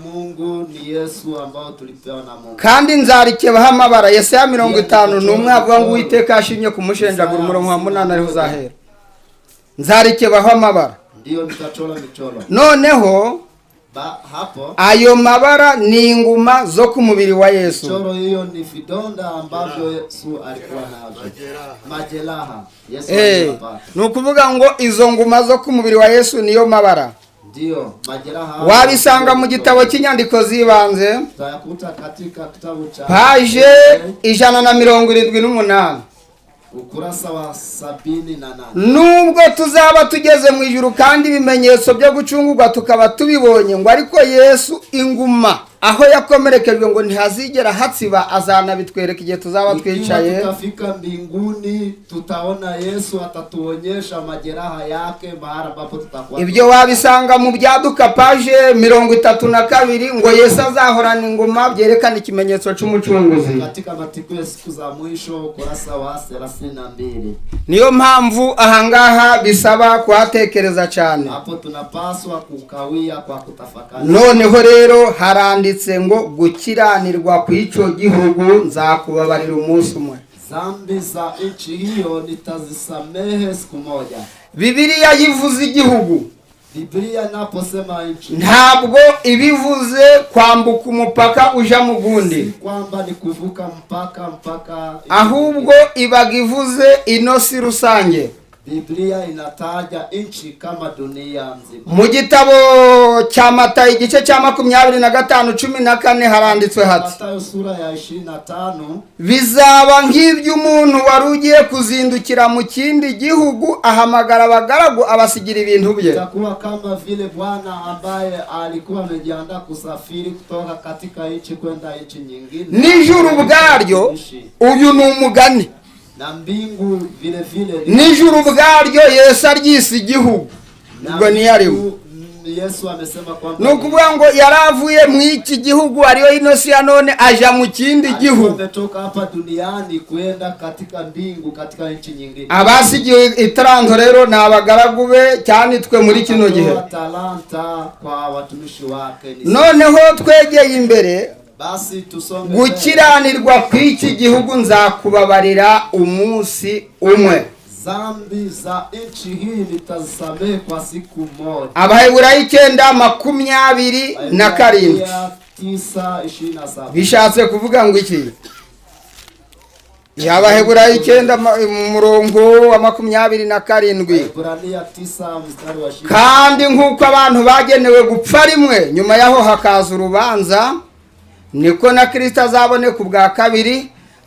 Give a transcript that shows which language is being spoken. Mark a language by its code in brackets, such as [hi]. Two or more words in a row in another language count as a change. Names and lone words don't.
[sw] Ni Yesu ambao tulipewa na Mungu. [rw] Kandi nzarikebaho amabara. Yesaya 50 avuga ngo Uwiteka ashimye kumushenjagura umurongo wa 8 ariho uzahera. Nzarikebaho amabara. [sw] Ndio nitachora michoro. [rw] Noneho hapo ayo mabara ni inguma zo ku mubiri wa Yesu. [sw] Michoro hiyo ni vidonda ambavyo Yesu alikuwa nazo. Majeraha. Yesu alipata. [rw] Nukuvuga ngo izo nguma zo ku mubiri wa Yesu niyo mabara. [sw] Ndio majeraha. [rw] Wabisanga mu gitabo cy'inyandiko zibanze. [sw] Tutayakuta katika kitabu cha page 178. [rw] Ukurasa wa 78. Nubwo tuzaba tugeze mu ijuru kandi ibimenyetso byo gucungurwa tukaba tubibonye ngo ariko Yesu inguma aho yakomerekejwe ngo ntihazigera hatsiba azanabitwereka igihe tuzaba twicaye. [sw] Tutafika mbinguni tutaona Yesu atatuonyesha majeraha yake mahali ambapo tutakuwa. [rw] Ibyo wabisanga mu byaduka page 32 ngo Yesu azahorana inguma byerekana ikimenyetso cy'umucunguzi. [sw] Katika matiko ya siku za mwisho ukurasa wa 32. [rw] Niyo mpamvu ahangaha bisaba kuhatekereza cyane. [sw] Hapo tunapaswa kukawia kwa kutafakari. [rw] Noneho rero haranditse ngo gukiranirwa kw'icyo gihugu nzakubabarira umunsi umwe. [sw] Zambi za nchi hiyo nitazisamehe siku moja. [rw] Bibiliya yivuze igihugu. [sw] Biblia naposema nchi [rw] ntabwo ibivuze kwambuka umupaka uja mu gundi. [sw] Si kwamba ni kuvuka mpaka [rw] ahubwo ibagivuze inosi rusange. [sw] Biblia inataja nchi kama dunia nzima. [rw] Mu gitabo cya Matayo igice cya 25:14 haranditswe hati [sw] Matayo sura ya 25 [rw] bizaba nk'ibyo umuntu warugiye kuzindukira mu kindi gihugu ahamagara abagaragu abasigira ibintu bye. [sw] Itakuwa kama vile bwana ambaye alikuwa amejiandaa kusafiri kutoka katika nchi kwenda nchi nyingine. [rw] Nijuru bwaryo uyu ni umugani. [sw] Na mbingu vile [rw] nijuru bwaryo Yesu aryise igihugu. Ubwo ni yariwe. [sw] Yesu amesema kwamba [rw] nukuvuga ngo yaravuye mu iki gihugu ariyo inosi ya none aja mu kindi gihugu. [sw] Ametoka hapa duniani kwenda katika mbingu katika nchi nyingine. [rw] Abasigiye itaranto rero nabagaragu be cyanitwe muri kino gihe. [sw] Talanta kwa watumishi wake. [rw] Noneho twegeye imbere. [sw] Basi tusonge. [rw] Gukiranirwa kw'iki gihugu nzakubabarira umunsi umwe. [sw] Zambi za nchi hii nitazisamehe kwa siku moja. [rw] Abaheburayo 9:27 bishatse kuvuga ngo iki? Abaheburayo 9:27 kandi nk'uko abantu bagenewe gupfa rimwe nyuma yaho hakaza urubanza niko na Kristo azaboneka ubwa kabiri